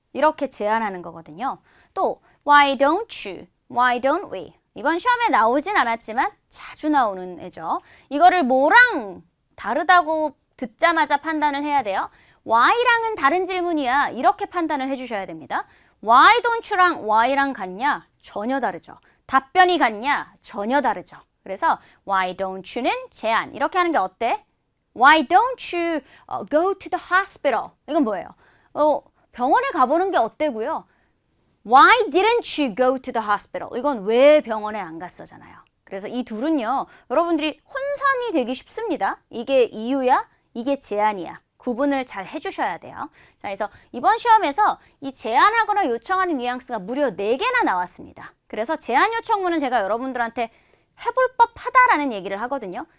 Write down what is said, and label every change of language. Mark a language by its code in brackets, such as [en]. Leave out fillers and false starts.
[ko] 이렇게 제안하는 거거든요. [en] 또 why don't you? Why don't we? [ko] 이번 시험에 나오진 않았지만 자주 나오는 애죠. 이거를 뭐랑 다르다고 듣자마자 판단을 해야 돼요. why랑은 다른 질문이야. 이렇게 판단을 해주셔야 됩니다. why don't you랑 why랑 같냐? 전혀 다르죠. 답변이 같냐? 전혀 다르죠. 그래서 why don't you는 제안. 이렇게 하는 게 어때? [en] Why don't you go to the hospital? [ko] 이건 뭐예요? 병원에 가보는 게 어때고요? [en] Why didn't you go to the hospital? [ko] 이건 왜 병원에 안 갔어잖아요. 그래서 이 둘은요, 여러분들이 혼선이 되기 쉽습니다. 이게 이유야? 이게 제안이야. 구분을 잘 해주셔야 돼요. 자, 그래서 이번 시험에서 이 제안하거나 요청하는 뉘앙스가 무려 4개나 나왔습니다. 그래서 제안 요청문은 제가 여러분들한테 해볼 법하다라는 얘기를 하거든요.